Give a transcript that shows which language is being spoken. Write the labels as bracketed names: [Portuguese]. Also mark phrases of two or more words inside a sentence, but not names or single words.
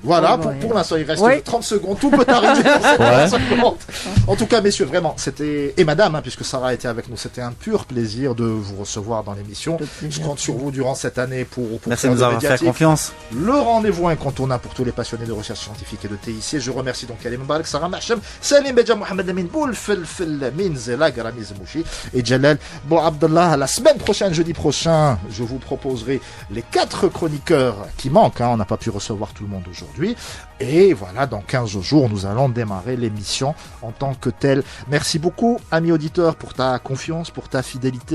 [French] Voilà, pour l'instant, il reste 30 secondes. Tout peut arriver dans cette 30 secondes. En tout cas, messieurs, vraiment, c'était... Et madame, puisque Sarah était avec nous, c'était un pur plaisir de vous recevoir dans l'émission. Je compte sur vous durant cette année pour merci de nous avoir fait confiance. Le rendez-vous incontournable pour tous les passionnés de recherche scientifique et de TIC. Je remercie donc Karim Bark, Sarah Mahchem, Salim Bedja, Mohamed Amin Boul, Felfel Min Zelag, Ramiz Mouchi. Rafi et Jalal Bon Abdallah. La semaine prochaine, jeudi prochain, je vous proposerai les 4 chroniqueurs qui manquent. On n'a pas pu recevoir tout le monde aujourd'hui. Et voilà, dans 15 jours, nous allons démarrer l'émission en tant que telle. Merci beaucoup, amis auditeurs, pour ta confiance, pour ta fidélité.